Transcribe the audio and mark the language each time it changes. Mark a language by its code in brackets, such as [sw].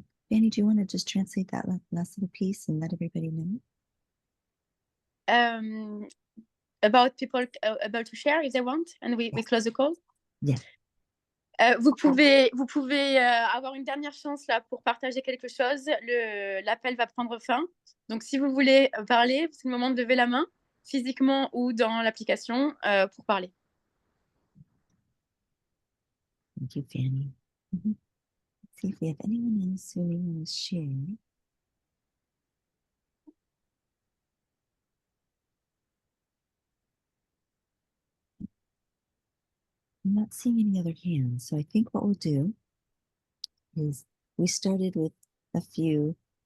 [en] Fanny, do you want to just translate that last little piece and let everybody know? About people able to share if they want, and we close the call. Yeah. [fr] Vous pouvez avoir une dernière chance là pour partager quelque chose. L'appel va prendre fin. Donc si vous voulez parler, c'est le moment de lever la main, physiquement ou dans l'application, pour parler. [en] Thank you, Fanny. Let's see if we have anyone else who wants to share. I'm not seeing any other hands, so I think what we'll do is we started with a few.